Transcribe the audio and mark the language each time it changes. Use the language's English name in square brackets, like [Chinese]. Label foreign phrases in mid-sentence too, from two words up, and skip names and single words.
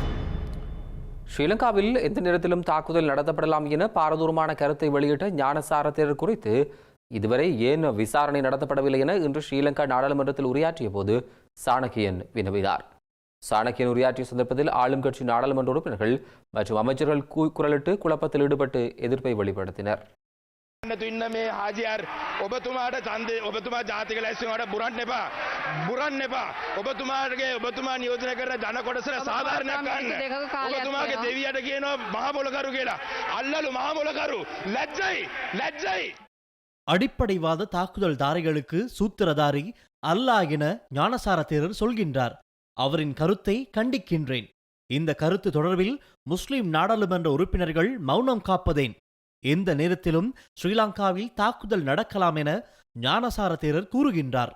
[Tamil] ஸ்ரீலங்காவில் எந்த நேரத்திலும் தாக்குதல் நடத்தப்படலாம் என பாரதூரமான கருத்தை வெளியிட்ட ஞானசார தேரர் குறித்து இதுவரை ஏன் விசாரணை நடத்தப்படவில்லை என இன்று ஸ்ரீலங்கா நாடாளுமன்றத்தில் உரையாற்றிய போது சாணக்கியன் வினவினார். சாணக்கியன் உரையாற்றிய சந்தர்ப்பத்தில் ஆளும் கட்சி நாடாளுமன்ற உறுப்பினர்கள் மற்றும் அமைச்சர்கள் குரலிட்டு குழப்பத்தில் ஈடுபட்டு எதிர்ப்பை வெளிப்படுத்தினர். [Sinhala] මේ හාජියාර් ඔබතුමාට ඡන්දේ ඔබතුමා ජාතික ලැයිස්තුවට බුරන්න එපා ඔබතුමා නියෝජනය කරන ජන කොටසට සාධාරණයක් ගන්න ඔබතුමාගේ දෙවියට කියනවා මහා මොලකරු කියලා අල්ලලු මහා මොලකරු ලැජ්ජයි [Tamil] அடிப்படைவாத தாக்குதல்தாரிகளுக்கு சூத்திரதாரி அல்லாஹ் என ஞானசார தேரர் சொல்கின்றார். அவரின் கருத்தை கண்டிக்கின்றேன். இந்த கருத்து தொடர்பில் முஸ்லிம் நாடாளுமன்ற உறுப்பினர்கள் மௌனம் காப்பதேன். எந்த நேரத்திலும் ஸ்ரீலங்காவில் தாக்குதல் நடக்கலாம் என ஞானசார தேரர் கூறுகின்றார்.